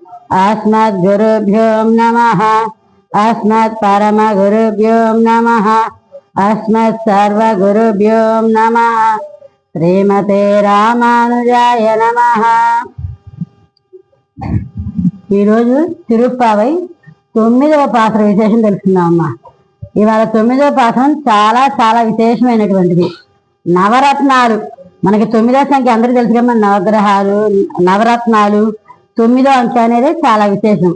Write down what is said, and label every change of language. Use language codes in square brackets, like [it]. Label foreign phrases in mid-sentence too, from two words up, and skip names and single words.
[sa] अस्मद्गुरुभ्यो नमः। अस्मत् परम गुरुभ्यो नमः। अस्मत् सर्वगुरुभ्यो नमः। श्रीमते रामानुजाय नमः। [te] ఈరోజు తిరుప్పావై 9వ పాత్ర విశేషం తెలుసుకుందామమ్మా. ఇవాళ 9వ పాఠం చాలా చాలా విశేషమైనటువంటిది. నవరత్నాలు మనకి 9వ సంఖ్య అందరికీ తెలుసు కదా. నవగ్రహాలు, నవరత్నాలు, 9వ అంశ అనేది చాలా విశేషం.